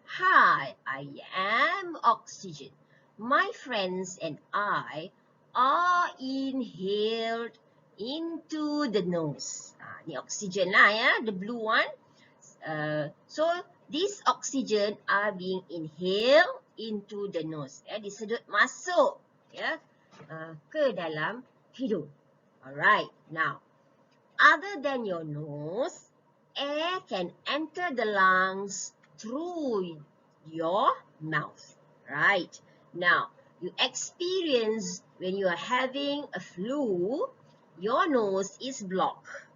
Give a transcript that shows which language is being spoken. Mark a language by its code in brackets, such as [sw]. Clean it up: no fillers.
[en] Hi, I am oxygen. My friends and I are inhaled into the nose. [ms] Ni oxygen lah ya, [en] the blue one. So, this oxygen are being inhaled into the nose. [ms] Disedut masuk ke dalam hidung. [en] Alright, now, other than your nose, air can enter the lungs through your mouth. Right, now, you experience when you are having a flu, your nose is blocked.